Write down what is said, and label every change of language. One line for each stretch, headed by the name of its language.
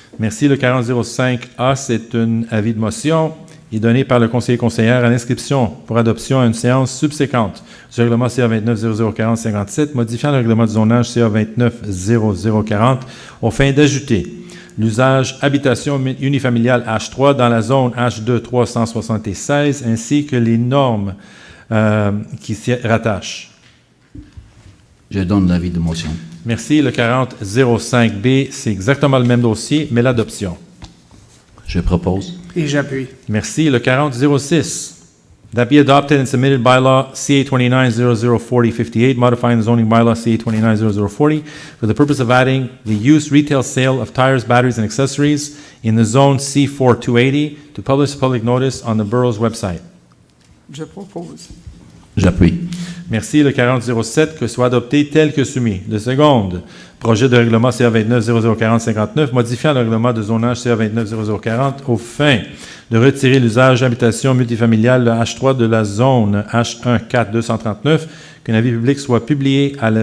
French: Merci. Le 40-05A, c'est un avis de motion est donné par le conseiller conseillère à l'inscription pour adoption à une séance subséquente du règlement CA 290040-57, modifiant le règlement de zonage CA 290040 aux fins d'ajouter l'usage habitation unifamiliale H3 dans la zone H2 376 ainsi que les normes qui s'y rattachent. Je donne l'avis de motion. Merci. Le 40-05B, c'est exactement le même dossier, mais l'adoption. Je propose. Et j'appuie. Merci. Le 40-06.
English: That be adopted and submitted bylaw CA 290040-58, modifying the zoning bylaw CA 290040 for the purpose of adding the use retail sale of tires, batteries, and accessories in the zone C4 280 to publish public notice on the borough's website.
French: Je propose. J'appuie. Merci. Le 40-07, que soit adopté tel que soumis. Le second, projet de règlement CA 290040-59, modifiant le règlement de zonage CA 290040 aux fins de retirer l'usage habitation multifamiliale le H3 de la zone H1 4 239, qu'un avis public soit publié